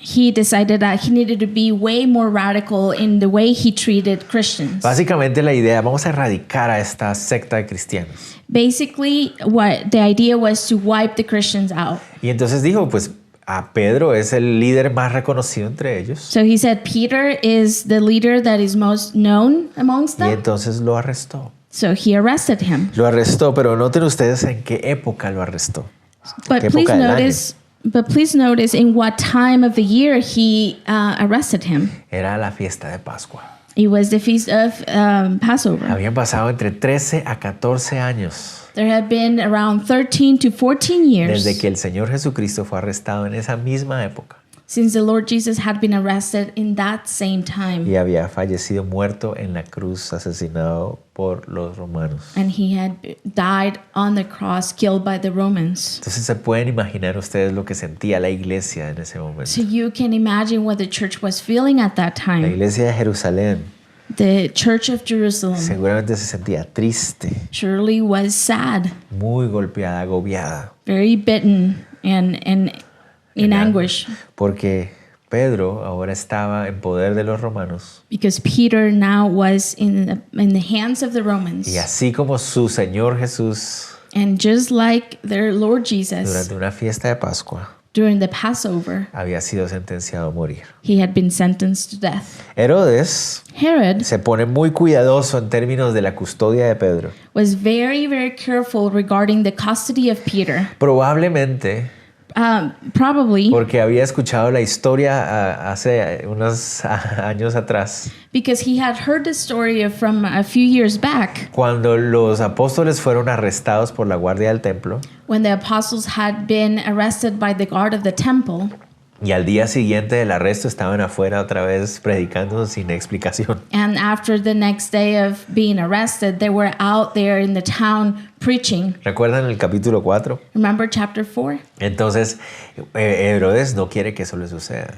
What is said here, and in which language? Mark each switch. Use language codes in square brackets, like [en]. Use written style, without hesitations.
[en] he decided that he needed to be way more radical in the way he treated Christians. [es] Básicamente la idea, vamos a erradicar a esta secta de cristianos. [en] Basically, what the idea was to wipe the Christians out. [es] Y entonces dijo, pues a Pedro es el líder más reconocido entre ellos. [en] So he said Peter is the leader that is most known amongst [es] Y [en] them. [es] entonces lo arrestó. [en] So he arrested him. [es] Lo arrestó, pero noten ustedes en qué época lo arrestó. [en] But [es] ¿Qué [en] please [es] época del [en] notice in what time of the year he arrested him. [es] Era la fiesta de Pascua. [en] It was the feast of Passover. [es] Habían pasado entre 13 a 14 años [en] There had been around 13 to 14 years [es] desde que el Señor Jesucristo fue arrestado en esa misma época [en] since the Lord Jesus had been arrested in that same time. [es] y había fallecido muerto en la cruz, asesinado por los romanos. [en] And he had died on the cross, killed by the Romans. [es] Entonces se pueden imaginar ustedes lo que sentía la iglesia en ese momento. [en] So you can imagine what the church was feeling at that [es] La [en] time. [es] iglesia de Jerusalén [en] The church of Jerusalem [es] seguramente se sentía triste, [en] surely was sad, [es] muy golpeada, agobiada, [en] very bitten, and in anguish, [es] porque Pedro ahora estaba en poder de los romanos [en] because Peter now was in the hands of the Romans. [es] y así como su Señor Jesús [en] And just like their Lord Jesus, [es] durante una fiesta de Pascua [en] during the Passover, [es] había sido sentenciado a morir. [en] he had been sentenced to death. [es] Herodes [en] Herod [es] se pone muy cuidadoso en términos de la custodia de Pedro. [en] was very, very careful regarding the custody of Peter. [es] Probablemente [en] Probably [es] porque había escuchado la historia hace unos años atrás, [en] because he had heard the story from a few years back [es] cuando los apóstoles fueron arrestados por la guardia del templo. [en] when the apostles had been arrested by the guard of the temple. [es] Y al día siguiente del arresto estaban afuera otra vez predicando sin explicación. [en] And after the next day of being arrested, they were out there in the town preaching. [es] ¿Recuerdan el capítulo 4? [en] Remember chapter 4? [es] Entonces, Herodes no quiere que eso le suceda.